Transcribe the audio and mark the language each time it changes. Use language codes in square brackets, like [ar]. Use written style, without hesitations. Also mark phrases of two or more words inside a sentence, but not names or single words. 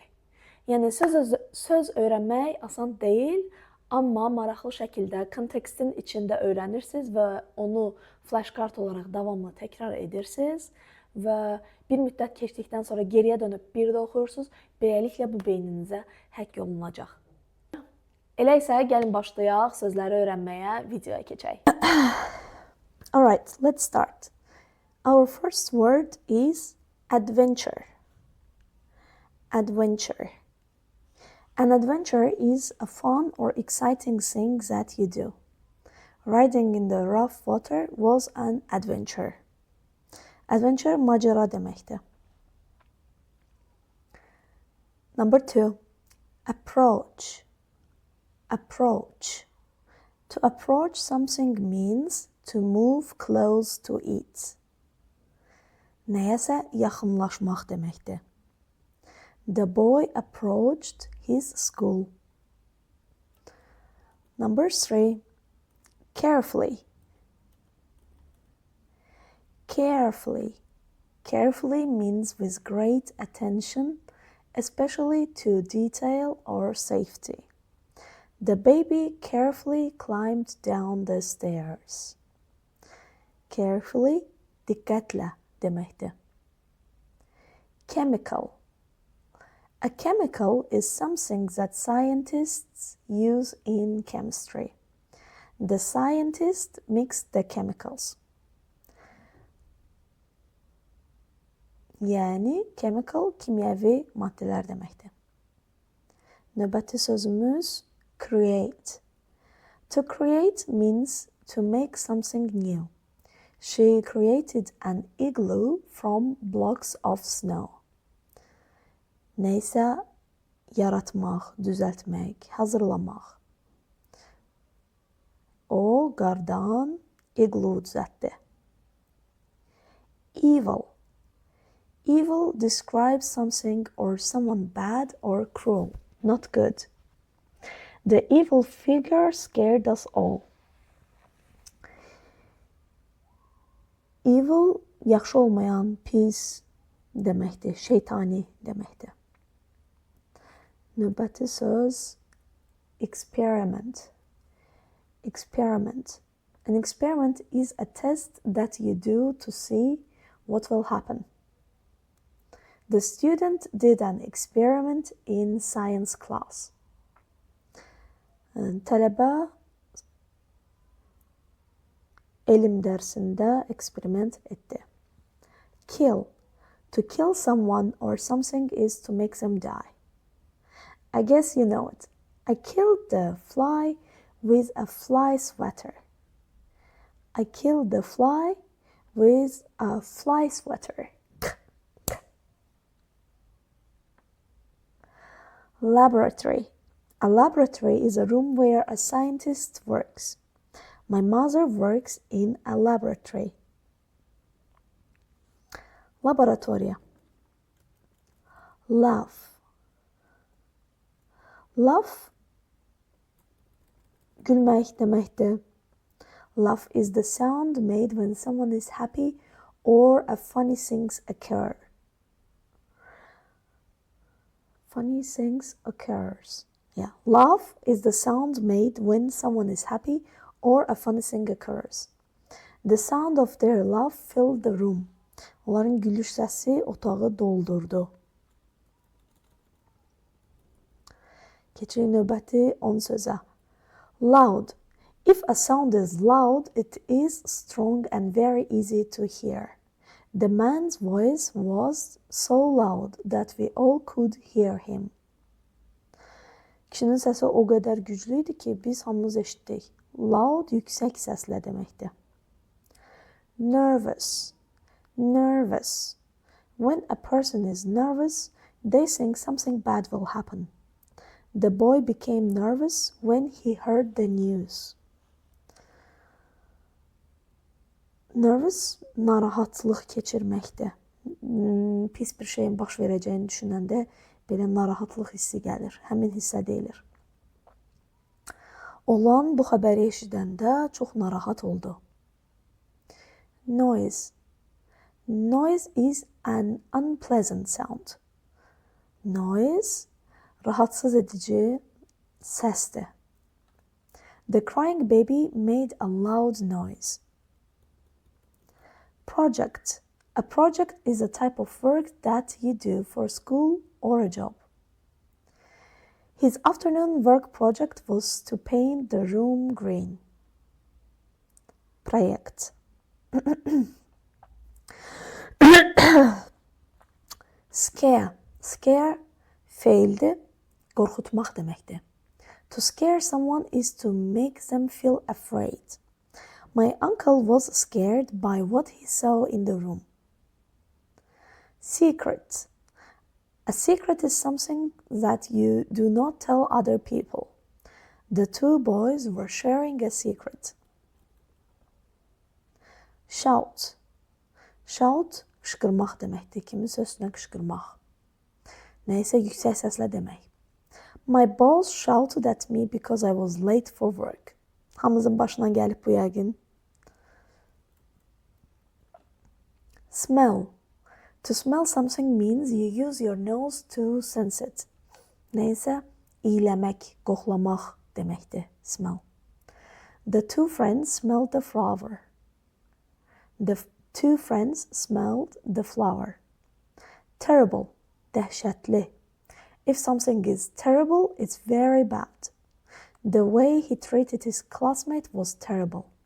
[az] Yəni, söz öyrənmək asan deyil, amma maraqlı şəkildə kontekstin içində öyrənirsiniz və onu flashkart olaraq davamlı təkrar edirsiniz və bir müddət keçdikdən sonra geriyə dönüb bir də oxuyursunuz. Beləliklə, bu beyninizə həkk olunacaq. Elə isə, gəlin başlayaq sözləri öyrənməyə, videoya keçək. [en] Alright, let's start. Our first word is adventure. Adventure. An adventure is a fun or exciting thing that you do. Riding in the rough water was an adventure. [az] Adventure macera deməkdir. [en] Number 2. Approach. Approach. To approach something means to move close to it. [az] Nəyəsə yaxınlaşmaq deməkdir. [en] The boy approached his school. Number 3. Carefully. Carefully. Carefully means with great attention, especially to detail or safety. The baby carefully climbed down the stairs. Carefully, [az] diqqətlə deməkdir. [en] Chemical. A chemical is something that scientists use in chemistry. The scientist mixed the chemicals. [az] Yəni, chemical kimyəvi maddələr deməkdir. Növbəti sözümüz create. [en] To create means to make something new. She created an igloo from blocks of snow. [az] Nəysə yaratmaq, düzəltmək, hazırlamaq. O qardan igloo düzəltdi. [en] Evil. Evil describes something or someone bad or cruel, not good. The evil figure scared us all. [az] Evil yaxşı olmayan, pis deməkdir, şeytani deməkdir. Növbəti söz experiment. [en] Experiment. An experiment is a test that you do to see what will happen. The student did an experiment in science class. [az] Tələbə elm dərsində eksperiment etdi. [en] Kill. To kill someone or something is to make them die. I guess you know it. I killed the fly with a fly swatter. I killed the fly with a fly swatter. Laboratory. A laboratory is a room where a scientist works. My mother works in a laboratory. Laboratoria. Laugh. [az] Laugh gülmək deməkdir. [en] Laugh is the sound made when someone is happy or a funny things occur. Funny things occurs. Yeah. Laugh is the sound made when someone is happy or a funny thing occurs. The sound of their laugh filled the room. [az] Onların gülüş səsi otağı doldurdu. Keçirik növbəti 10 sözə. [en] Loud. If a sound is loud, it is strong and very easy to hear. The man's voice was so loud that we all could hear him. [az] Kişinin səsi o qədər güclü idi ki, biz hamımız eşitdik. Loud yüksək səslə deməkdir. [en] Nervous. Nervous. When a person is nervous, they think something bad will happen. The boy became nervous when he heard the news. Nervous, [az] narahatlıq keçirməkdir. Pis bir şeyin baş verəcəyini düşünəndə belə narahatlıq hissi gəlir. Həmin hissə deyilir. Olan bu xəbəri eşidəndə çox narahat oldu. [en] Noise. Noise is an unpleasant sound. Noise, [az] rahatsız edici səsdir. [en] The crying baby made a loud noise. Project. A project is a type of work that you do for school or a job. His afternoon work project was to paint the room green. Project. Scare. [az] Scare feildir, qorxutmaq deməkdir. [en] To scare someone is to make them feel afraid. My uncle was scared by what he saw in the room. Secret. A secret is something that you do not tell other people. The two boys were sharing a secret. Shout. Shout, [az] qışqırmaq deməkdir. Kimin sözünə qışqırmaq. Nəysə yüksək səslə demək. [en] My boss shouted at me because I was late for work. [az] Hamımızın başına gəlib bu yəqin. [en] Smell. To smell something means you use your nose to sense it. [az] Nəysə iyləmək, qoxlamaq deməkdir. [en] Smell. The two friends smelled the flower. The two friends smelled the flower. Terrible. Dəhşətli. If something is terrible, it's very bad. The way he treated his classmate was terrible.